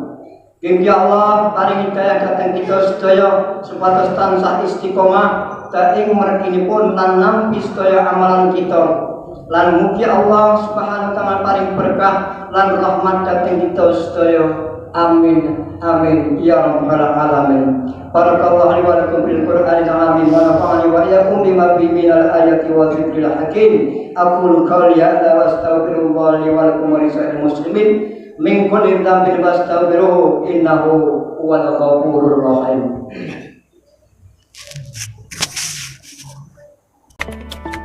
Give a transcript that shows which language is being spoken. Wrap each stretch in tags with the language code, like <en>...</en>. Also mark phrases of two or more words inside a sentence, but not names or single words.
<jv>Mugi Allah paring hidayah dhateng kita sedaya supados tansah istiqomah ing merginipun lan nampi sedaya amalan kita. Lan mugi</jv> <ar>الله سبحانه وتعالى</ar> <jv>paring berkah lan rahmat dhateng kita sedaya.</jv> <ar>آمين آمين يا رب العالمين. بارك الله لي ولكم بالقرآن العظيم ونفعني وإياكم بما فيه من الآيات والذكر الحكيم. أقول قولي هذا وأستغفر الله لي ولكم ولسائر المسلمين من كل ذنب فاستغفروه إنه هو الغفور الرحيم.</ar>